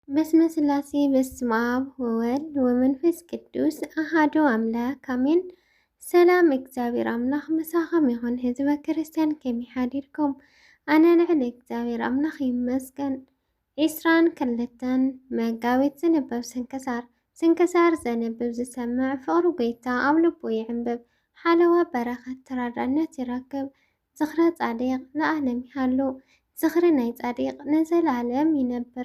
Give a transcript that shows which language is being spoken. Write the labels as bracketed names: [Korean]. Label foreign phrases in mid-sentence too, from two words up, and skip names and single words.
[Geez] በስመ ስላሴ በስመ አብ ወወልድ ወመንፈስ ቅዱስ አሐዱ አምላክ አሜን። [Tigrinya] ሰላም እግዚአብሔር አምላኽ ምሳኸም ይኹን ህዝበ ክርስቲያን ከመይ ሓዲርኩም? ኣነ ልዕሊ እግዚአብሔር አምላኽ ይመስገን። 22 መጋቢት ዝንበብ ስንክሳር ዘንብብ ዝሰምዕ ፍቕሪ ጎይታ ኣብ ልቡ ይዕንብብ፣ ሓለዋ በረኸት ተራዳእነት ይረክብ። [Geez] ዝኽረ ጻድቕ ለዓለም ይሃሉ፣ [Tigrinya] ዝኽሪ ናይ ጻድቕ ንዘላለም ይነብር።